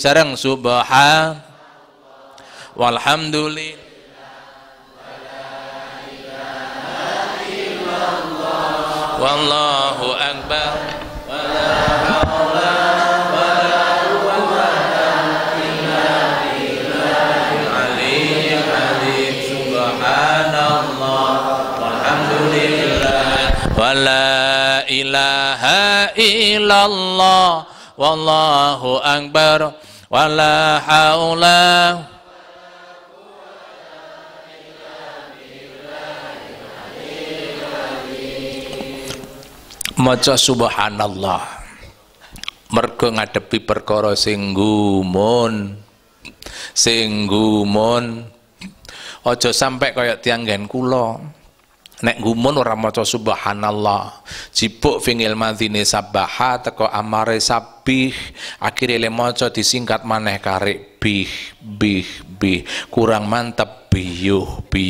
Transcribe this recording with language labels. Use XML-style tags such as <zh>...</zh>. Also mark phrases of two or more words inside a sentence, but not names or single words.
<ar>Sareng سبحان والحمد لله والله أكبر ولا حول ولا قوة إلا بالله العلي العظيم. سبحان الله والحمد لله ولا إله إلا الله والله أكبر ولا حول.</ar> <jv>Maca subhanallah mergo ngadepi perkara sing gumun. Aja sampai kaya tiyang nggen kula nek gumun ora maca subhanallah, jipuk fingil madine sabaha teko amare sabih, akhire le maca disingkat maneh karek bih kurang mantep biyuh.</jv>